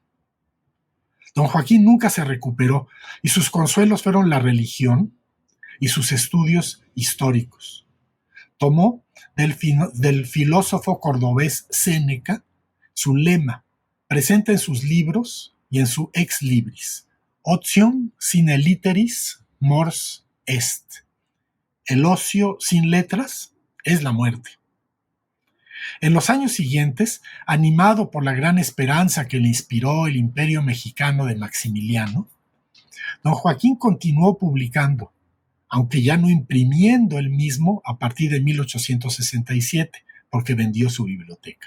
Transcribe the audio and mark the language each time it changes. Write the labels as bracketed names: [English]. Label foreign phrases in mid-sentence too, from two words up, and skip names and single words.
[Spanish] Don Joaquín nunca se recuperó y sus consuelos fueron la religión y sus estudios históricos. Tomó del filósofo cordobés Séneca su lema, presente en sus libros y en su [Latin] ex libris: Otium sine litteris mors est. [Spanish] El ocio sin letras es la muerte. En los años siguientes, animado por la gran esperanza que le inspiró el imperio mexicano de Maximiliano, don Joaquín continuó publicando, aunque ya no imprimiendo él mismo a partir de 1867, porque vendió su biblioteca.